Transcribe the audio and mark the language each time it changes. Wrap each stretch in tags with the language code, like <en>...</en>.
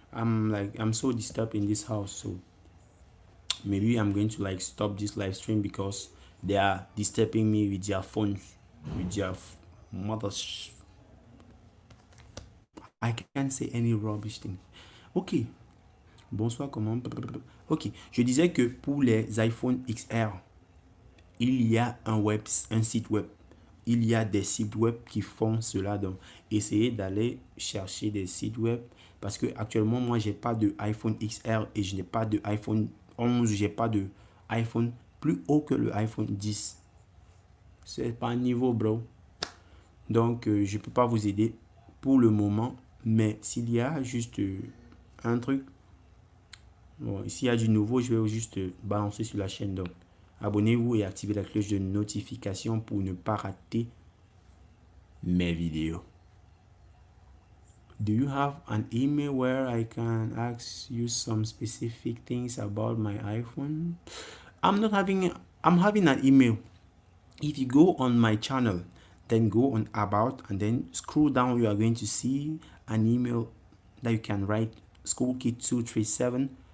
<en>I'm so disturbed in this house, so maybe I'm going to like stop this live stream because they are disturbing me with their phones, with their mothers. I can't say any rubbish thing.</en> <fr>Ok. Bonsoir, comment? Ok. Je disais que pour les iPhone XR, il y a un site web. Il y a des sites web qui font cela. Donc, essayez d'aller chercher des sites web. Parce que actuellement, moi, j'ai pas de iPhone XR et je n'ai pas de iPhone 11. J'ai pas de iPhone plus haut que le iPhone 10. C'est pas un niveau, bro. Donc, je peux pas vous aider pour le moment. Mais s'il y a juste un truc, bon, s'il y a du nouveau, je vais juste balancer sur la chaîne. Donc, abonnez-vous et activez la cloche de notification pour ne pas rater mes vidéos.</fr> <en>Do you have an email where I can ask you some specific things about my iPhone? I'm having an email. If you go on my channel, then go on about and then scroll down, you are going to see an email that you can write schoolkid237.</en>